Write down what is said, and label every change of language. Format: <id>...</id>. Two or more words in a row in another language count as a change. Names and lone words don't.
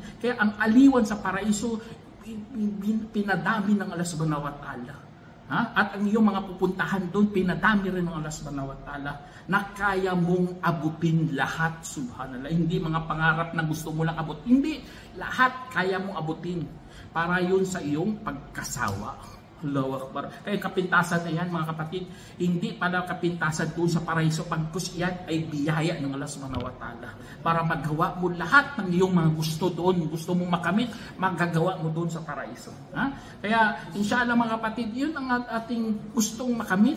<tl>Kaya ang aliwan sa paraiso, pinadami ng Allah</tl> <ar>Subhanahu wa Ta'ala.</ar> <tl>At ang iyong mga pupuntahan doon, pinadami rin ng Allah</tl> <ar>Subhanahu wa Ta'ala</ar> <tl>na kaya mong abutin lahat, subhanallah. Hindi mga pangarap na gusto mo lang abot. Hindi, lahat kaya mong abutin. Para yun sa iyong pagkasawa.</tl> <ar>Allahu Akbar.</ar> <tl>Kaya kapintasan na yan mga kapatid, hindi pala kapintasan doon sa paraiso, pagkus yan ay biyaya ng Allah</tl> <ar>Subhanahu wa Ta'ala.</ar> <tl>Para magawa mo lahat ng iyong mga gusto doon, gusto mong makamit, magagawa mo doon sa paraiso. Kaya inshallah mga kapatid, yun ang ating gustong makamit.</tl>